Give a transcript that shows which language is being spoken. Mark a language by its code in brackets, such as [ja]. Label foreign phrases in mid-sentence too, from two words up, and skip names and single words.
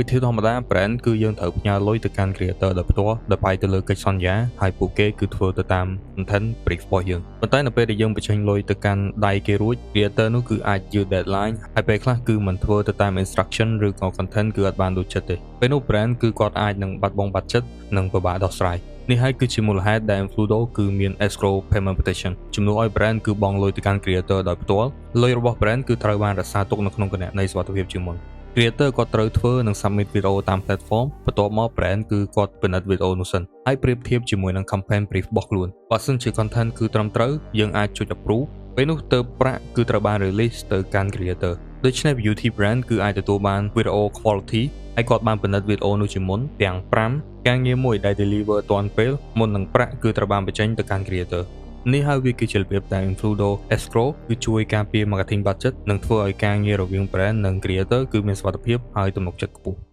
[km] ធីធម្មតា brand គឺយើងត្រូវផ្ញើលុយទៅកាន់ creator ដោយផ្ទាល់ដោយផ្អែកទៅលើកិច្ចសន្យាហើយពួកគេគឺធ្វើទៅតាម [en] content brief [km] របស់យើងប៉ុន្តែនៅពេលដែលយើងបញ្ចេញលុយទៅកាន់ដៃគេរួច creator នោះគឺអាចយឺត deadline ហើយពេលខ្លះគឺមិនធ្វើទៅតាម instruction ឬក៏ content គឺអត់បានដូចចិត្តទេពេលនោះ brand គឺគាត់អាចនឹងបាត់បង់ budget និងពិបាកដោះស្រាយនេះហើយគឺជាមូលហេតុដែល Infludo គឺមាន [en] escrow payment protection [km] ជំនួសឲ្យ brand គឺបង់លុយទៅកាន់ creator ដោយ ផ្ទាល់លុយរបស់ brand គឺត្រូវបានរក្សាទុកនៅក្នុងគណនីសុវត្ថិភាពជាមុន creator គាត់ត្រូវធ្វើនិង submit វីដេអូតាម platform បន្ទាប់មក brand គឺគាត់ ពិនិត្យវីដេអូនោះសិនហើយប្រៀបធៀបជាមួយនឹង [en] campaign brief [km] របស់ខ្លួនបើសិនជា content គឺត្រឹមត្រូវយើងអាចចុច approve ពេលនោះទើបប្រាក់គឺត្រូវបាន release ទៅកាន់ creator ដូច្នេះ [en] beauty brand [km] គឺអាចទទួលបានវីដេអូ quality ហើយគាត់បានពិនិត្យវីដេអូនោះជាមុនទាំង5ការងារមួយដែល deliver ទាន់ពេលមុននឹងប្រាក់គឺត្រូវបានបញ្ចេញទៅកាន់ creator នេះហើយវាគឺជារបៀបដែល Infludo Escrow គឺជួយការពារ [en] marketing budget [km] និងធ្វើឲ្យការងាររវាង brand និង creator គឺមានសុវត្ថិភាពហើយទំនុកចិត្តខ្ពស់